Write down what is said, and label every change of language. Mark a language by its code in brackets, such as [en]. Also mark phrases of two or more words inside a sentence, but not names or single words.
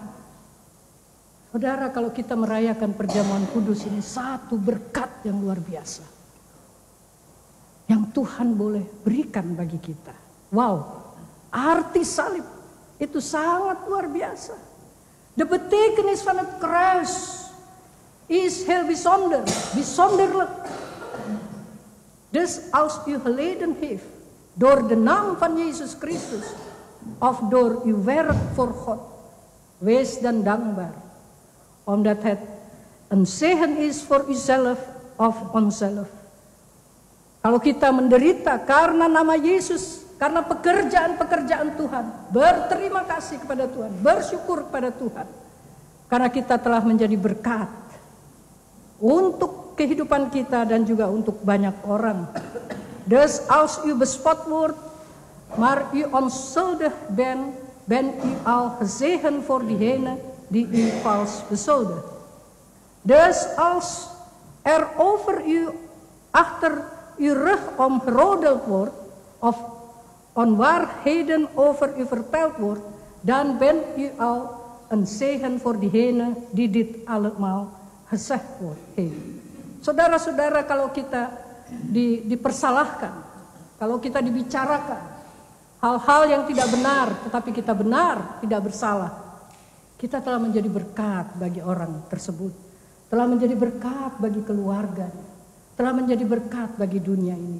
[id] Saudara, kalau kita merayakan perjamuan kudus ini, satu berkat yang luar biasa yang Tuhan boleh berikan bagi kita. Wow, arti salib itu sangat luar biasa. [nl] De betekenis van het kruis is heel bijzonder, bijzonderlijk. Dus als u geleden heeft door de naam van Jezus Christus of door uw werk voor God, wees dan dankbaar. Omdat het een zegen is voor uzelf of oneself. [id] Kalau kita menderita karena nama Yesus, karena pekerjaan-pekerjaan Tuhan, berterima kasih kepada Tuhan, bersyukur kepada Tuhan. Karena kita telah menjadi berkat untuk kehidupan kita dan juga untuk banyak orang. [nl] Dus als u bespot wordt, maar u onschuldig bent u al gezegend voor diegene die u vals beschuldigt. Dus als er over u achter uw rug om gerodeld wordt, of onwaarheden over u verteld wordt, dan bent u al een zegen voor diegene die dit allemaal gezegd heeft. [id] Saudara-saudara, kalau kita dipersalahkan, kalau kita dibicarakan hal-hal yang tidak benar, tetapi kita benar, tidak bersalah, kita telah menjadi berkat bagi orang tersebut, telah menjadi berkat bagi keluarga, telah menjadi berkat bagi dunia ini.